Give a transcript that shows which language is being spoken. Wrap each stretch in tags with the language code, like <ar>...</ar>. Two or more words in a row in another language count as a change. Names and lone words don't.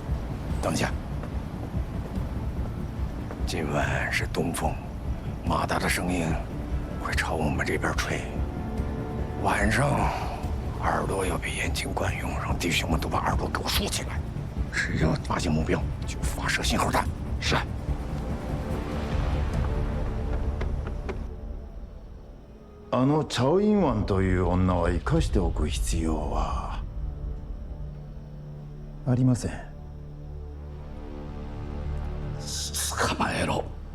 <zh>等一下，今晚是东风，马达的声音会朝我们这边吹，晚上耳朵要比眼睛管用，让弟兄们都把耳朵给我竖起来，只要发现目标就发射信号弹。是。</zh> <ja>チャオインワンという女は生かしておく必要はありません。捕まえろ。</ja>